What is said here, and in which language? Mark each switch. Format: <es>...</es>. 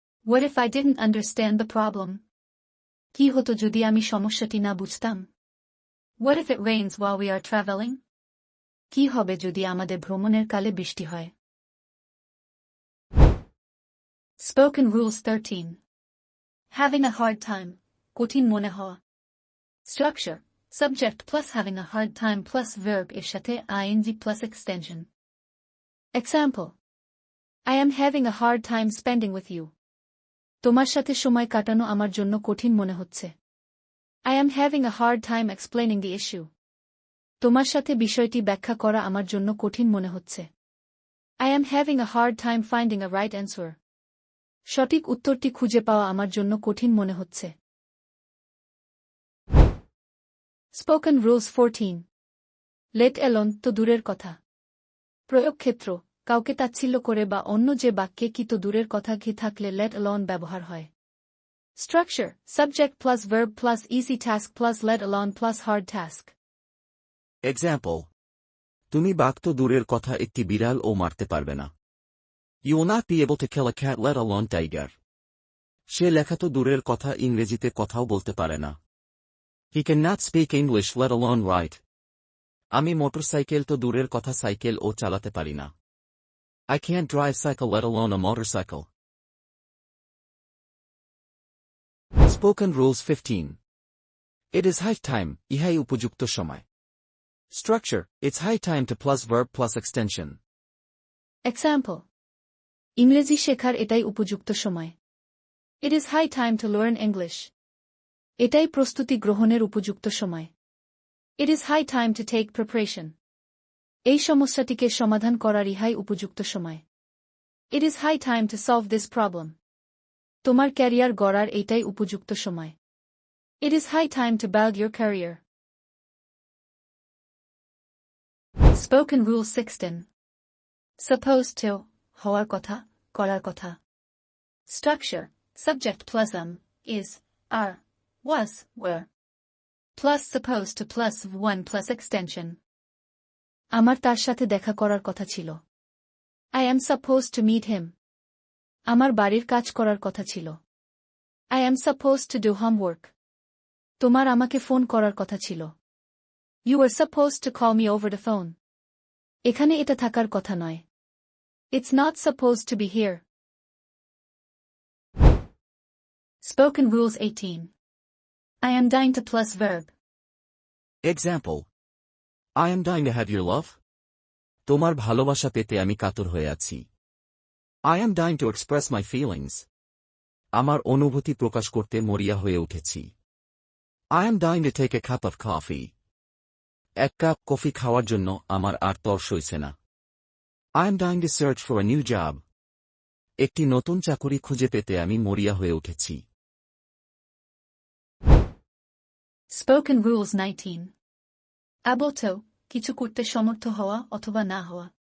<en>What if I didn't understand the problem?</en> <bn>কি হতো যদি আমি সমস্যাটি না বুঝতাম?</bn> <en>What if it rains while we are traveling?</en> <bn>কি হবে যদি আমাদের ভ্রমণের কালে বৃষ্টি হয়?</bn> <en>Spoken Rules 13. Having a hard time,</en> <bn>কঠিন মনে হওয়া.</bn> <en>Structure, subject plus having a hard time plus verb</en> <bn>এর সাথে</bn> <en>ing plus extension. Example. I am having a hard time spending with you.</en> <bn>তোমার সাথে সময় কাটানো আমার জন্য কঠিন মনে হচ্ছে.</bn> <en>I am having a hard time explaining the issue.</en> <bn>তোমার সাথে বিষয়টি ব্যাখ্যা করা আমার জন্য কঠিন মনে হচ্ছে.</bn> <en>I am having a hard time finding a right answer.</en> <bn>সঠিক উত্তরটি খুঁজে পাওয়া আমার জন্য কঠিন মনে হচ্ছে.</bn> <en>Spoken Rules 14. Let alone</en> <bn>তো দূরের কথা. প্রয়োগ ক্ষেত্র, কাউকে তাচ্ছিল্য করে বা অন্য যে বাক্যে কি তো দূরের কথা কি থাকলে let alone ব্যবহার হয়.</bn> <en>Structure, subject plus verb plus easy task plus let alone plus hard task. Example.</en> <bn>তুমি বাঘ তো দূরের কথা একটি বিড়াল ও মারতে পারবে না.</bn> <en>You will not be able to kill a cat let alone tiger.</en> <bn>সে লেখা তো দূরের কথা ইংরেজিতে কথাও বলতে পারে না.</bn> <en>He cannot speak English let alone write.</en> <bn>আমি মোটরসাইকেল তো দূরের কথা সাইকেল ও চালাতে পারি না.</bn> <en>I can't drive cycle let alone a motorcycle. Spoken Rules 15. It is high time,</en> <bn>ইহাই উপযুক্ত সময়.</bn> <en>Structure, it's high time to plus verb plus extension.</en> <bn>Example. ইংরেজি শেখার এটাই উপযুক্ত সময়.</bn> <en>It is high time to learn English.</en> <bn>এটাই প্রস্তুতি গ্রহণের উপযুক্ত সময়.</bn> <en>It is high time to take preparation.</en> <bn>এই সমস্যাটিকে সমাধান করার ইহাই উপযুক্ত সময়.</bn> <en>It is high time to solve this problem.</en> <bn>তোমার ক্যারিয়ার গড়ার এইটাই উপযুক্ত সময়.</bn> <en>It is high time to build your career. Spoken Rule 16. Supposed to,</en> <bn>হওয়ার কথা, করার কথা.</bn> <en>Structure, subject plus is, are, was, were. Plus supposed to plus one plus extension.</en> <bn>আমার তার সাথে দেখা করার কথা ছিল.</bn> <en>I am supposed to meet him.</en> <bn>আমার বাড়ির কাজ করার কথা ছিল.</bn> <en>I am supposed to do homework.</en> <bn>তোমার আমাকে ফোন করার কথা ছিল.</bn> <en>You were supposed to call me over the phone.</en> <bn>এখানে এটা থাকার কথা নয়.</bn> <en>It's not supposed to be here. Spoken Rules 18. I am dying to plus verb. Example. I am dying to have your love.</en> <bn>তোমার ভালোবাসা পেতে আমি কাতর হয়ে আছি.</bn> <en>I am dying to express my feelings.</en> <bn>আমার অনুভূতি প্রকাশ করতে মরিয়া হয়ে উঠেছি.</bn> <en>I am dying to take a cup of coffee.</en> <bn>এক কাপ কফি খাওয়ার জন্য আমার আর তর সইছে না.</bn> <en>I am dying to search for a new job.</en> <bn>একটি নতুন চাকরি খুঁজে পেতে আমি মরিয়া হয়ে উঠেছি.</bn> <en>Spoken Rules 19. Able to,</en> <bn>কিছু করতে সমর্থ হওয়া অথবা না হওয়া.</bn>